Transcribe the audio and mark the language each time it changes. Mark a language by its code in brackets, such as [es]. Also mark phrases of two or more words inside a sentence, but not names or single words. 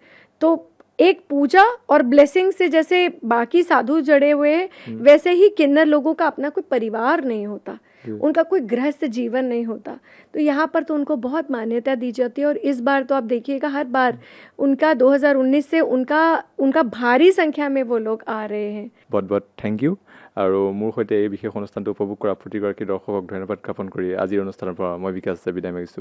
[hi] तो एक पूजा और ब्लेसिंग से जैसे बाकी साधु जड़े हुए हैं वैसे ही किन्नर लोगों का अपना कोई परिवार नहीं होता, उनका कोई गृहस्थ जीवन नहीं होता। तो यहाँ पर तो उनको बहुत मान्यता दी जाती है। और इस बार तो आप देखिएगा हर बार उनका 2019 से उनका भारी संख्या में वो लोग आ रहे हैं। बहुत बहुत [en] thank you. [as] আৰু মোৰ সৈতে এই বিশেষ অনুষ্ঠানটো উপভোগ কৰা প্ৰতিগৰাকী দৰ্শকক ধন্যবাদ জ্ঞাপন কৰি আজিৰ অনুষ্ঠানৰ পৰা মই বিকাশ বিদায় মাগিছোঁ।